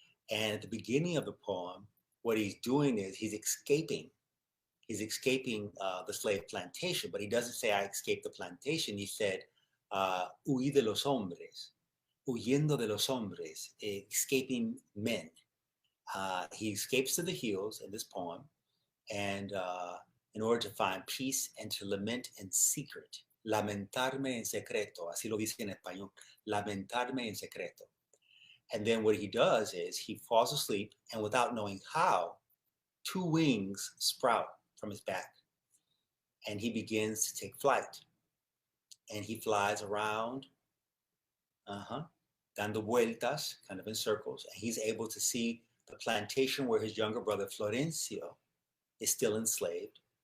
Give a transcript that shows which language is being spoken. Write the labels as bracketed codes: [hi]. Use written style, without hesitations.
[en] And at the beginning of the poem, what he's doing is he's escaping the slave plantation, but he doesn't say, I escaped the plantation. He said, [es] huí de los hombres, [en] huyendo de los hombres, escaping men. He escapes to the hills in this poem, and in order to find peace and to lament in secret. [es] Lamentarme en secreto, así lo dice en español, lamentarme en secreto. [en] And then what he does is he falls asleep, and without knowing how, two wings sprout from his back, and he begins to take flight. And he flies around, [es] dando vueltas, [en] kind of in circles, and he's able to see the plantation where his younger brother Florencio is still enslaved.